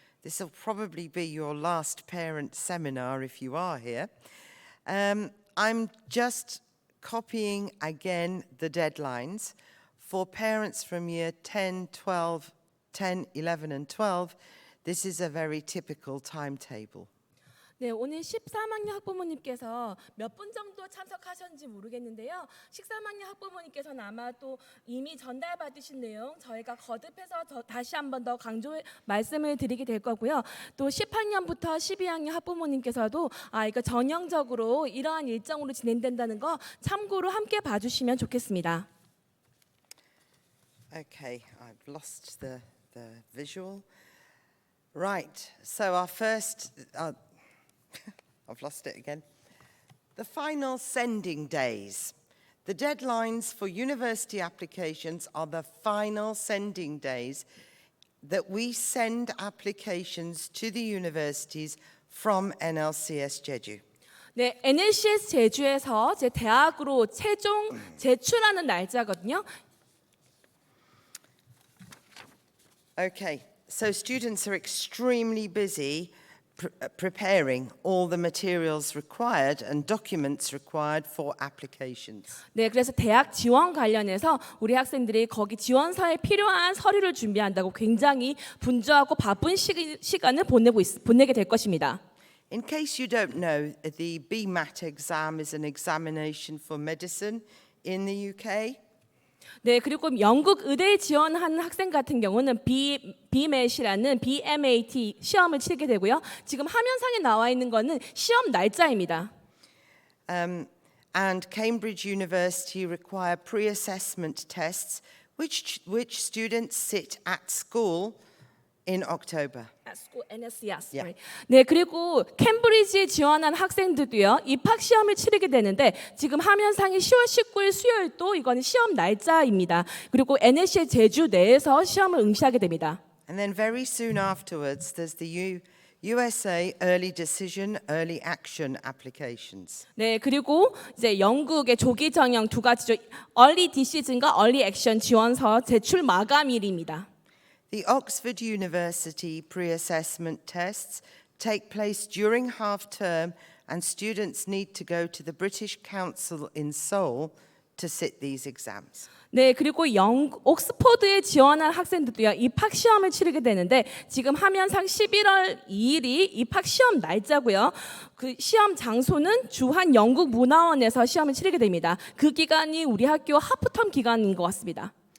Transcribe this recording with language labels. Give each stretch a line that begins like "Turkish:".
English: This will probably be your last parent seminar if you are here. I'm just copying again the deadlines. For parents from year 10, 11 and 12, this is a very typical timetable.
Korean: 네, 오늘 13학년 학부모님께서 몇 분 정도 참석하셨는지 모르겠는데요. 13학년 학부모님께서는 아마 또 이미 전달받으신 내용 저희가 거듭해서 다시 한 번 더 말씀을 드리게 될 거고요. 또 10학년부터 12학년 학부모님께서도 이거 전형적으로 이러한 일정으로 진행된다는 거 참고로 함께 봐주시면 좋겠습니다.
English: Okay, I've lost the visual. Right, so our first... I've lost it again. The final sending days. The deadlines for university applications are the final sending days that we send applications to the universities from NLCS Jeju.
Korean: 네, NLCS 제주에서 제 대학으로 최종 제출하는 날짜거든요.
English: Okay, so students are extremely busy preparing all the materials required and documents required for applications.
Korean: 네, 그래서 대학 지원 관련해서 우리 학생들이 거기 지원서에 필요한 서류를 준비한다고 굉장히 분주하고 바쁜 시간을 보내게 될 것입니다.
English: In case you don't know, the BMAT exam is an examination for medicine in the UK.
Korean: 네, 그리고 영국 의대에 지원하는 학생 같은 경우는 BMAT이라는 BMAT 시험을 치게 되고요. 지금 화면상에 나와 있는 거는 시험 날짜입니다.
English: And Cambridge University require pre-assessment tests, which students sit at school in October. NSCS. Yeah.
Korean: 네, 그리고 캠브리지에 지원한 학생들도요. 입학 시험을 치르게 되는데 지금 화면상에 10월 19일 수요일도 이거는 시험 날짜입니다. 그리고 NSC 제주 내에서 시험을 응시하게 됩니다.
English: And then very soon afterwards, there's the USA Early Decision, Early Action applications.
Korean: 네, 그리고 이제 영국의 조기 전형 두 가지죠. Early Decision과 Early Action 지원서 제출 마감일입니다.
English: The Oxford University pre-assessment tests take place during half term and students need to go to the British Council in Seoul to sit these exams.
Korean: 네, 그리고 옥스퍼드에 지원한 학생들도요, 입학 시험을 치르게 되는데 지금 화면상 11월 2일이 입학 시험 날짜고요. 그 시험 장소는 주한 영국 문화원에서 시험을 치르게 됩니다. 그 기간이 우리 학교 하프텀 기간인 것 같습니다.